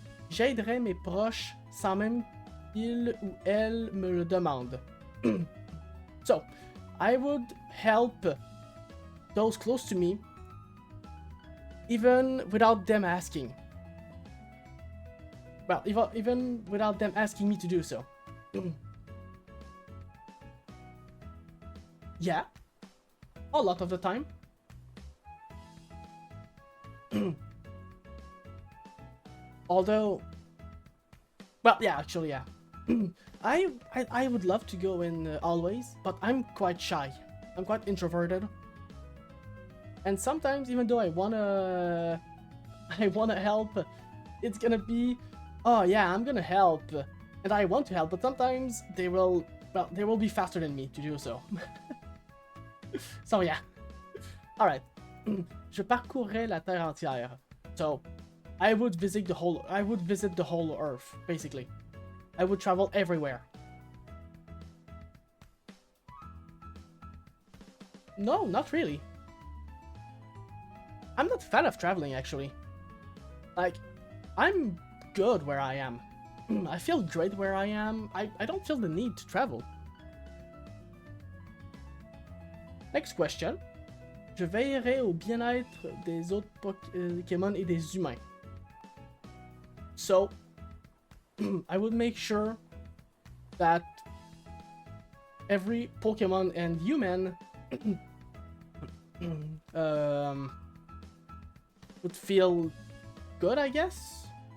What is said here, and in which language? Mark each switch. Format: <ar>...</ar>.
<fr>J'aiderai mes proches sans même qu'il ou elle me le demande.</fr> <en>So, I would help those close to me even without them asking. Well, even without them asking me to do so. Yeah, a lot of the time. Although, well, yeah, actually, yeah. I would love to go in always, but I'm quite shy. I'm quite introverted. And sometimes, even though I wanna help, it's gonna be, oh yeah, I'm gonna help, and I want to help, but sometimes they will be faster than me to do so. So yeah. All right.</en> <fr>Je parcourrai la terre entière.</fr> <en>So, I would visit the whole Earth, basically. I would travel everywhere. No, not really. I'm not a fan of traveling, actually. Like, I'm good where I am. I feel great where I am. I don't feel the need to travel. Next question.</en> <fr>Je veillerai au bien-être des autres Pokémon et des humains.</fr> <en>So, I would make sure that every Pokemon and human would feel good, I guess.</en>